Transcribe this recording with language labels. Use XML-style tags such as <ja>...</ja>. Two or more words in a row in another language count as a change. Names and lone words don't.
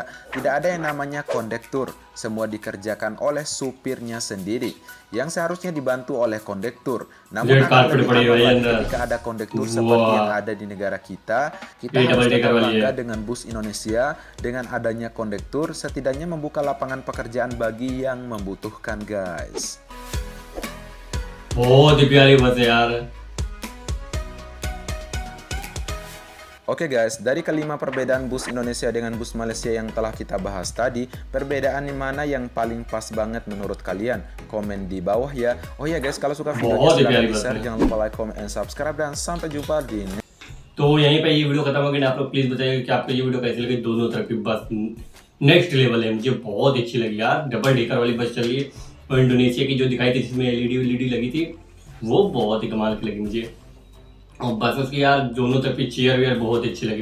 <id>Tidak ada yang namanya kondektur, semua dikerjakan oleh supirnya sendiri, yang seharusnya dibantu oleh kondektur. Namun ketika ada kondektur seperti yang ada di negara kita, kita harus tetap bangga dengan bus Indonesia. Dengan adanya kondektur, setidaknya membuka lapangan pekerjaan bagi yang membutuhkan, guys.</id> <hi>बहुत ही प्यारी बस है यार.</hi> <id>Oke guys, dari kelima perbedaan bus Indonesia dengan bus Malaysia yang telah kita bahas tadi, perbedaan mana yang paling pas banget menurut kalian? Komen di bawah ya. Oh ya guys, kalau suka videonya silahkan di-share, jangan lupa</id> <en>like, comment, and subscribe,</en> <id>dan sampai jumpa di</id> <hi>तो यहीं पे ये वीडियो खत्म हो गई. आप लोग प्लीज बताइए कि आपको ये वीडियो कैसी लगी. दोनों तरफ की बस नेक्स्ट लेवल है, मुझे बहुत अच्छी लगी यार.</hi> <en>double decker</en> <hi>वाली बस चल रही है, और इंडोनेशिया की जो दिखाई थी जिसमें एलईडी लगी थी वो बहुत ही कमाल की लगी मुझे. और बस की यार दोनों तरफ की चेयर वेयर बहुत अच्छी लगी.</hi>